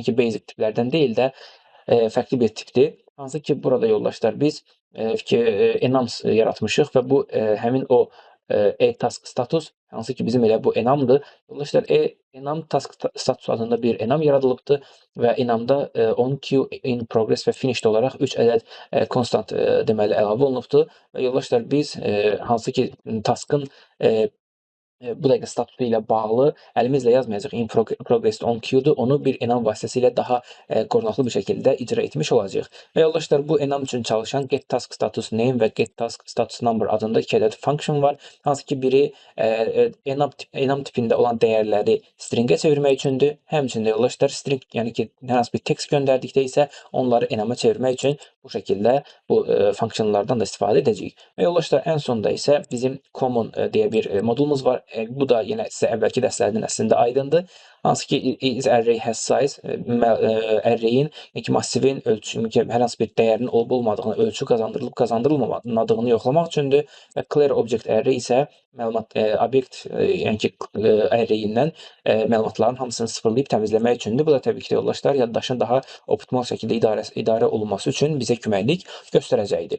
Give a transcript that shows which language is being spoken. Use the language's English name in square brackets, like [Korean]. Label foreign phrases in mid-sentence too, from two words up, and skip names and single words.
[Azerbaijani] Yəni ki, basic tiplərdən deyil də fərqli bir tipdir. Hansı ki, burada yoldaşlar biz enams yaratmışıq və bu həmin o [English] task status, [Azerbaijani] hansı ki bizim elə bu enamdır. Yoldaşlar, enam [English] task status [Azerbaijani] adında bir enam yaradılıbdır və enamda [English] on queue in progress [Azerbaijani] və finished olaraq 3 ədəd constant deməli əlavə olunubdur. Və yoldaşlar, biz hansı ki taskın bu dəqiqə statusu ilə bağlı əlimizlə yazmayacaq [English] in progress on queue- [Azerbaijani] dur. Onu bir enam vasitəsilə daha qorunaqlı bir şəkildə icra etmiş olacağıq. Və yoldaşlar, bu enam üçün çalışan [English] get task status name [Azerbaijani] və [English] get task status number [Azerbaijani] adında 2 ədəd function var. Hansı ki biri enam tipində olan dəyərləri stringə çevirmək üçündür. Həmçində yoldaşlar, string, yəni ki hər hansı bir text göndərdikdə isə onları enama çevirmək üçün bu şəkildə bu funksiyonlardan da istifadə edəcəyik. Və yoldaşlar, ən sonda isə bizim common deyə bir modulumuz var. Bu da yenə sizə əvvəlki dərslərdən əslində aydındır. Hansı ki [English] is array has size [Azerbaijani] array'in, yəni massivin ölçü, hər hansı bir dəyərin olub-olmadığını, ölçü qazandırılıb qazandırılmadığını yoxlamaq üçündür və [English] clear object array [Azerbaijani] isə məlumat obyekt, yəni ki array'indən məlumatların hamısını sıfırlayıb təmizləmək üçündür. Bu da təbii ki yoldaşlar, yaddaşın daha optimal şəkildə idarə olunması üçün bizə köməklik göstərəcəkdir.